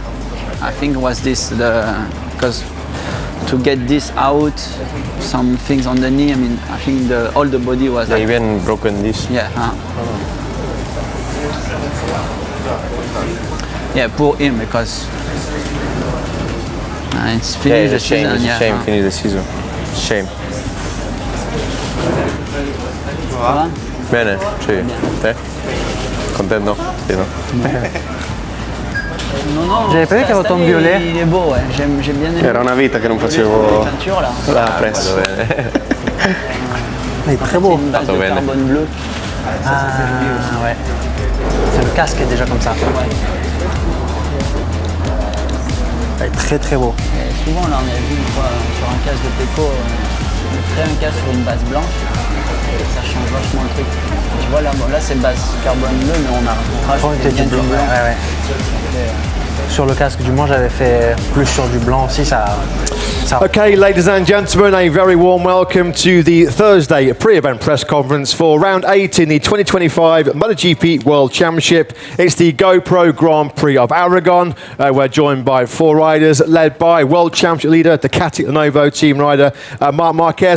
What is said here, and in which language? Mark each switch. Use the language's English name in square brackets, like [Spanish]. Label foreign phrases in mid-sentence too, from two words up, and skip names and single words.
[English] I think it was this, because to get this out, some things on the knee, I mean, I think all the body was They even broken this. Yeah. Yeah, poor him because it's finished the season. It's a shame, finish the season. Shame. [Italian] Bene, sì. Te? Contento? Sì, no? Non [French] J'avais pas vu qu'avait autant de violet. Il est beau, ouais. J'ai bien aimé. [Italian] Era una vita che non facevo la press. [French] Il est très beau. Une base de carbone bleu. Ah ouais. C'est le casque est déjà comme ça. Il est très très beau. Et souvent, là, on a vu une fois sur un casque de Pecco, on ferait un casque sur une base blanche. Et ça change vachement le truc. Tu vois, là c'est base carbone bleu, mais on a rajouté bien du blanc. Ouais. Sur le casque du Mans, j'avais fait plus sur du blanc aussi. [English] Okay, ladies and gentlemen, a very warm welcome to the Thursday pre-event press conference for round 8 in the 2025 MotoGP World Championship. It's the GoPro Grand Prix of Aragon. We're joined by 4 riders led by World Championship leader, Ducati Lenovo team rider Marc Marquez.